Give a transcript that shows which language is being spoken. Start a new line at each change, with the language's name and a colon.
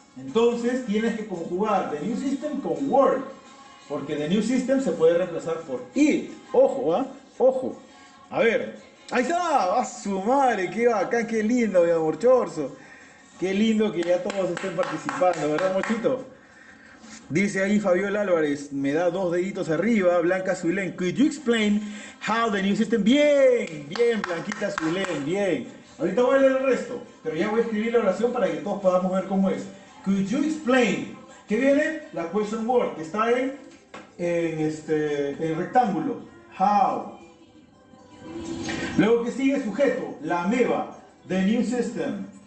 Spanish: Entonces tienes que conjugar
English: the new system
Spanish: con work. Porque
English: the new system
Spanish: se puede reemplazar por it. Ojo, ¿ah? Ojo. A ver. Ahí está. A su madre. Qué bacán, qué lindo, mi amor Chorzo. Qué lindo que ya todos estén participando, ¿verdad, Mochito? Dice ahí Fabiola Álvarez, me da 2 deditos arriba.
English: Blanca Zulén, could you explain how the new system...
Spanish: Bien, bien, Blanquita Zulén, bien. Ahorita voy a leer el resto, pero ya voy a escribir la oración para que todos podamos ver cómo es.
English: Could you explain?
Spanish: ¿Qué viene? La question word, que está en rectángulo. How. Luego que sigue sujeto, la ameba,
English: the new system.